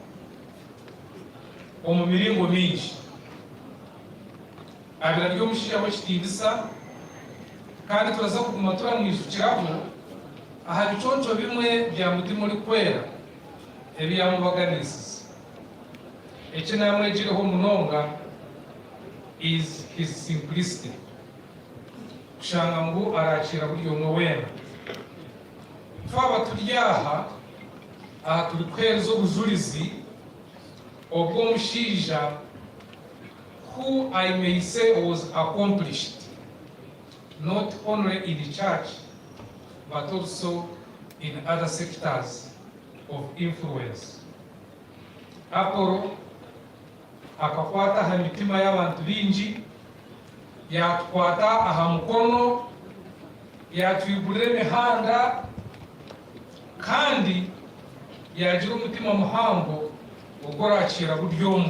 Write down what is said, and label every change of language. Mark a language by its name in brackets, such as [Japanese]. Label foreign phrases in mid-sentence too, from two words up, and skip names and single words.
[Nyankole] omu miringo mingi abira ry'omushiija w'ekitindisa kandi turaza kuguma turamwijukiraho aha biconco bimwe bya mutima uri kwera ebyamubaganisiza eki namwegireho munonga [English] is his simplicity [Nyankole] kushanga ngu arakira buri omwe wena twaba turi aha turi kwereza obujulizi obw'omushiija [English] who I may say was accomplished not only in the church but also in other sectors of influence. [Nyankole] Apolo akakwata aha mitima y'abantu bingi, yatukwata aha mukono, yatwigurira emihanda kandi yagira umutima muhango ogurakira buri omwe.